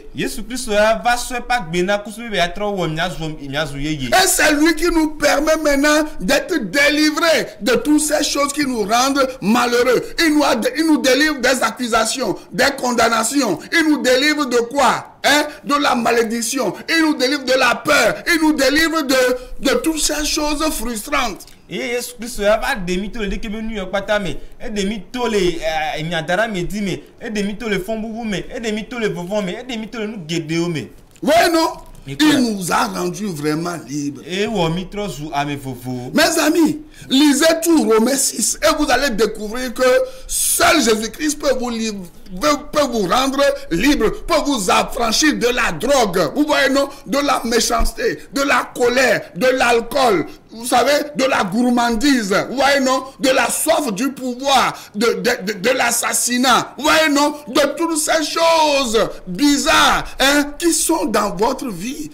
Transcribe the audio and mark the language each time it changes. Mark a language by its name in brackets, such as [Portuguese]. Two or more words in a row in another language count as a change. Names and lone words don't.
[French] Et c'est lui qui nous permet maintenant d'être délivrés de toutes ces choses qui nous rendent malheureux. Il nous délivre des accusations, des condamnations. Il nous délivre de quoi? De la malédiction. Il nous délivre de la peur. Il nous délivre de toutes ces choses frustrantes. [Ewe] Et Jésus Christ a demi to le dekebe nu yokpata me e demi to le nyadara me di me e demi to le fombubu me e demi to le vovon me e demi to le nu gede o me. [French] Ouais non. Il nous a rendus vraiment libres. Et Mes amis, lisez tout Romains 6 et vous allez découvrir que seul Jésus-Christ peut vous rendre libre, peut vous affranchir de la drogue, vous voyez, non, de la méchanceté, de la colère, de l'alcool, vous savez, de la gourmandise, vous voyez, non, de la soif du pouvoir, de l'assassinat, vous voyez, non, de toutes ces choses bizarres, hein, qui sont dans votre vie.